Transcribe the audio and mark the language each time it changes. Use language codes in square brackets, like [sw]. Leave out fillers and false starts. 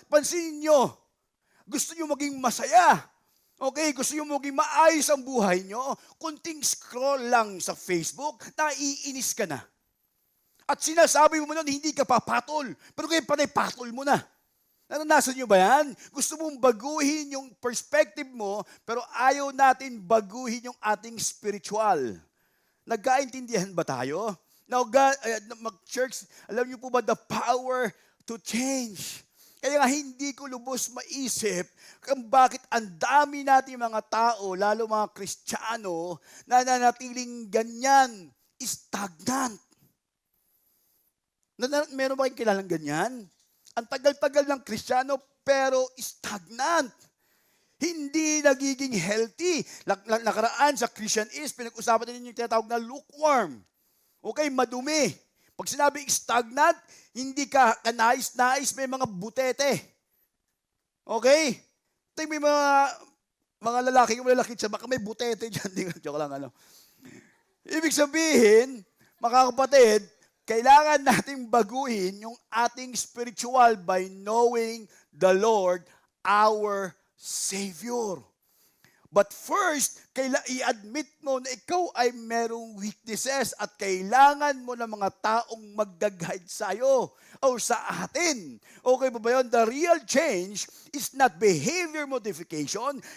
[tl] Pansinin nyo, gusto nyo maging masaya. Okay, gusto nyo maging maayos ang buhay nyo, kunting scroll lang sa Facebook, naiinis ka na. At sinasabi mo nun, hindi ka papatol. Pero kayo panay patol mo na. Naranasan nyo ba yan? Gusto mong baguhin yung perspective mo, pero ayaw natin baguhin yung ating spiritual. Nagkaintindihan ba tayo? [en] Now, church, [tl] alam niyo po ba [en] the power to change? [tl] Kaya nga hindi ko lubos maisip kung bakit ang dami natin mga tao, lalo mga Kristiyano, na nanatiling ganyan, stagnant. Meron ba kayong kilalang ganyan? Ang tagal-tagal ng Kristiyano pero stagnant. Hindi nagiging healthy. Nakaraan sa Christian is, pinag-usapan din yung tinatawag na lukewarm. Okay, madumi. Pag sinabi stagnant, hindi ka kanais-nais, may mga butete. Okay? Ito may mga lalaki, yung lalaki siya, baka may butete dyan. Joke lang, Ibig sabihin, mga kapatid, kailangan nating baguhin yung ating spiritual [en] by knowing the Lord, our Savior. But first, [tl] i-admit mo na ikaw ay merong weaknesses at kailangan mo ng mga taong mag-guide sa'yo o sa atin. Okay ba yun? [en] The real change is not behavior modification.